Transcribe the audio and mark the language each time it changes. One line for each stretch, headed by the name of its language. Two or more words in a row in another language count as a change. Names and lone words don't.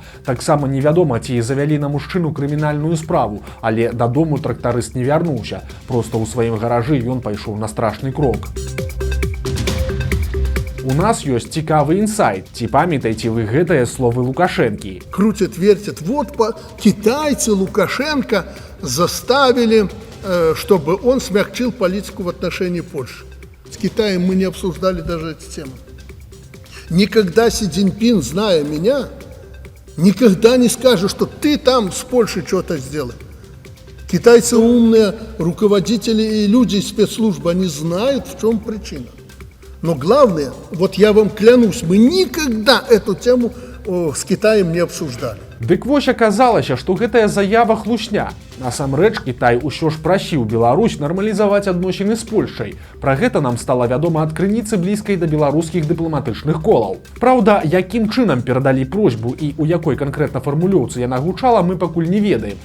Belarusian: Таксама невядома, ці завялі на мужчыну крымінальную справу, але дадому трактарыст не вярнуўся. Проста ў сваім гаражы ён пайшоў на страшны крок. У нас ёсць цікавы інсайт. Ці памятаеце вы гэтыя словы Лукашэнкі?
Russian: Крутят, вертят. Вот китайцы Лукашенко заставили, чтобы он смягчил политику в отношении Польши. С Китаем мы не обсуждали даже эти темы. Никогда Си Цзиньпин, зная меня, никогда не скажет, что ты там с Польшей что-то сделай. Китайцы умные, руководители и люди из спецслужб, они знают, в чем причина. Но главное, вот я вам клянусь, мы никогда эту тему с Китаем не обсуждали.
Belarusian: Дык вось аказалася, што гэтая заява хлусня. Насамрэч, Кітай усё ж прасіў Беларусь нармалізаваць адносіны з Польшай. Пра гэта нам стала вядома ад крыніцы блізкай да беларускіх дыпламатычных колаў. Праўда, якім чынам перадалі просьбу і ў якой канкрэтна фармулёўцы яна гучала, мы пакуль не ведаем.